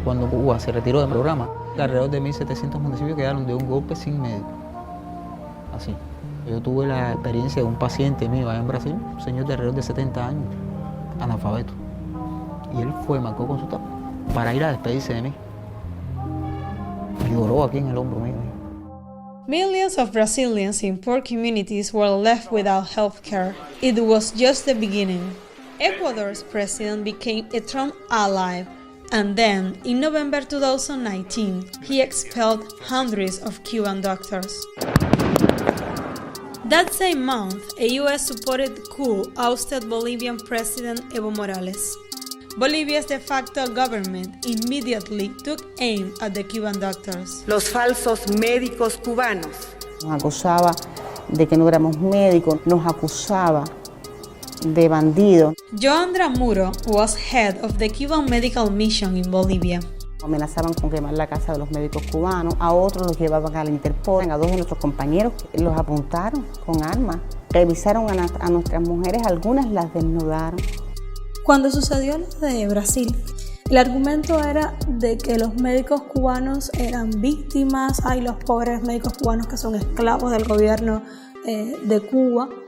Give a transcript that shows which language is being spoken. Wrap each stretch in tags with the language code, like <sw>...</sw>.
<es>Cuando Cuba se retiró del programa, alrededor de 1.700 municipios quedaron de un golpe sin médico. Así. Yo tuve la experiencia de un paciente mío allá en Brasil, un señor de alrededor de 70 años, analfabeto. Y él marcó con su tapa para ir a despedirse de mí. Y lloró aquí en el hombro mío.</es> <en>Millions of Brazilians in poor communities were left without health care. It was just the beginning. Ecuador's president became a Trump ally, and then, in November 2019, he expelled hundreds of Cuban doctors. That same month, a US-supported coup ousted Bolivian President Evo Morales. Bolivia's de facto government immediately took aim at the Cuban doctors.</en> <es>Los falsos médicos cubanos. Nos acusaba de que no éramos médicos, nos acusaba de bandidos. Joandra Muro was head of the Cuban Medical Mission in Bolivia. Amenazaban con quemar la casa de los médicos cubanos, a otros los llevaban a la Interpol, a 2 de nuestros compañeros los apuntaron con armas, revisaron a nuestras mujeres, algunas las desnudaron. Cuando sucedió lo de Brasil, el argumento era de que los médicos cubanos eran víctimas, hay los pobres médicos cubanos que son esclavos del gobierno de Cuba.</es>